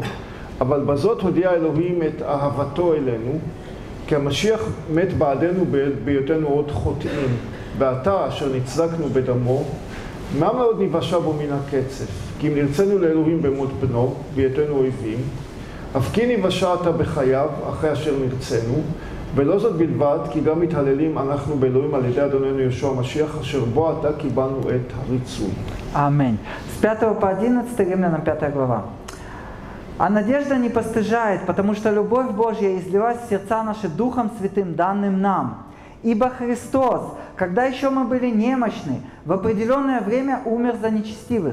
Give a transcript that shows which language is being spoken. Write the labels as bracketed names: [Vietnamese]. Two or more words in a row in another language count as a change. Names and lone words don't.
[Hebrew] אבל בזאת הודיע אלוהים את אהבתו אלינו, כי המשיח מת בעדנו בהיותנו עוד חוטאים, ועתה אשר נצדקנו בדמו, מה מאוד נבשע בו מן הקצף? כי אם נרצנו לאלוהים במות בנו, בהיותנו אויבים, אף כי נבשע אתה בחייו, אחרי אשר נרצנו, ולא זאת בלבד, כי גם מתהללים אנחנו באלוהים על ידי אדוננו ישוע המשיח, אשר בו עתה קיבלנו את הריצוי. [Russian] Аминь. С 5 по 11 римлянам 5 глава. А надежда не постыжает, потому что любовь Божья излилась в сердца наши Духом Святым, данным нам. Ибо Христос, когда еще мы были немощны, в определенное время умер за нечестивых.